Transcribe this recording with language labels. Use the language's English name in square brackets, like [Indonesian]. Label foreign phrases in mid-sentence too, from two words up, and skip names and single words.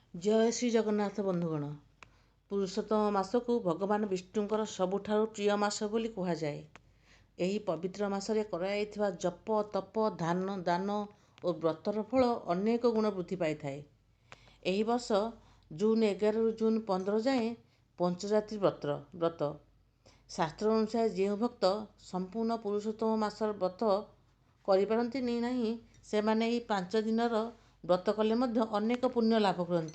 [Odia] ଜୟ ଶ୍ରୀ ଜଗନ୍ନାଥ ବନ୍ଧୁଗଣ। ପୁରୁଷୋତ୍ତମ ମାସକୁ ଭଗବାନ ବିଷ୍ଣୁଙ୍କର ସବୁଠାରୁ ପ୍ରିୟ ମାସ ବୋଲି କୁହାଯାଏ। ଏହି ପବିତ୍ର ମାସରେ କରାଯାଇଥିବା ଜପ ତପ ଦାନ ଓ ବ୍ରତର ଫଳ ଅନେକ ଗୁଣ ବୃଦ୍ଧି ପାଇଥାଏ। ଏହି ବର୍ଷ ଜୁନ୍ 11ରୁ ଜୁନ୍ 15 ଯାଏଁ ପଞ୍ଚରାତ୍ରି ବ୍ରତ। ଶାସ୍ତ୍ର ଅନୁସାରେ ଯେଉଁ ଭକ୍ତ ସମ୍ପୂର୍ଣ୍ଣ ପୁରୁଷୋତ୍ତମ ମାସର ବ୍ରତ କରିପାରନ୍ତି ନାହିଁ ସେମାନେ ଏହି 5 ଦିନର ବ୍ରତ କଲେ ମଧ୍ୟ ଅନେକ ପୁଣ୍ୟ ଲାଭ କରନ୍ତି।